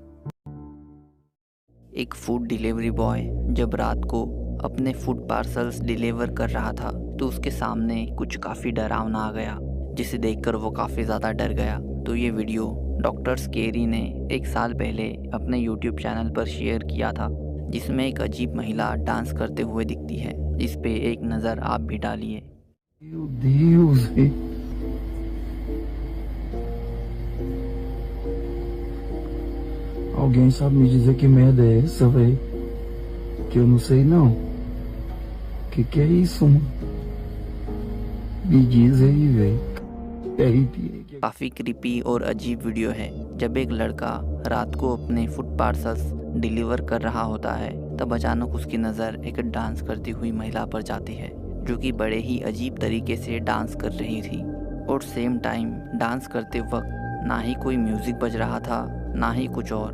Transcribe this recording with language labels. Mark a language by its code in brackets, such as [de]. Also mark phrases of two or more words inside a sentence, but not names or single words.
[hi] एक [en] food delivery boy [hi] जब रात को अपने [en] food parcels [hi] डिलीवर कर रहा था तो उसके सामने कुछ काफ़ी डरावना आ गया, जिसे देखकर वो काफ़ी ज़्यादा डर गया। तो ये वीडियो डॉक्टर स्केरी ने 1 साल पहले अपने [en] YouTube channel [hi] पर शेयर किया था, जिसमें एक अजीब महिला डांस करते हुए दिखती है। इस पे एक नज़र आप भी डालिए। [pt] Meu Deus, velho. Alguém sabe me dizer que merda é essa, velho? Que eu não sei não. Que é isso, mano? Me diz aí, velho. [hi] काफ़ी क्रीपी और अजीब वीडियो है। जब एक लड़का रात को अपने [en] food parcels [hi] डिलीवर कर रहा होता है तब अचानक उसकी नज़र एक डांस करती हुई महिला पर जाती है, जो कि बड़े ही अजीब तरीके से डांस कर रही थी। और [en] same time [hi] डांस करते वक्त ना ही कोई म्यूज़िक बज रहा था ना ही कुछ और।